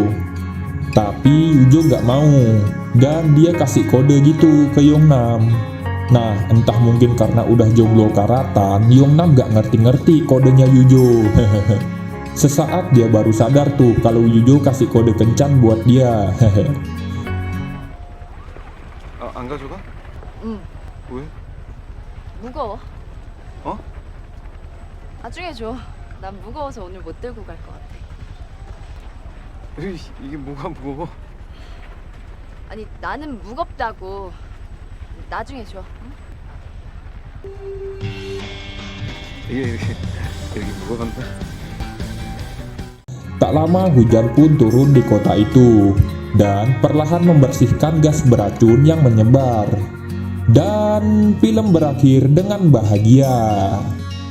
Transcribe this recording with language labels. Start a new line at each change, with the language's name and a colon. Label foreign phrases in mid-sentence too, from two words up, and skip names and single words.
Indonesian: Tapi Yujo gak mau, dan dia kasih kode gitu ke Yongnam. Nah, entah mungkin karena udah jomblo karatan, Yongnam gak ngerti-ngerti kodenya Yujo. Sesaat dia baru sadar tuh kalau Yujo kasih kode kencan buat dia.
Korean: 안 가져가? 응. 왜? 무거워. 어? 나중에 줘. 난 무거워서 오늘 못 들고 갈 것 같아. 이게 뭐가 무거워? 아니 나는 무겁다고. 나중에 줘. 응? 이게 무거운데?
Indonesian: Tak lama hujan pun turun di kota itu dan perlahan membersihkan gas beracun yang menyebar. Dan film berakhir dengan bahagia.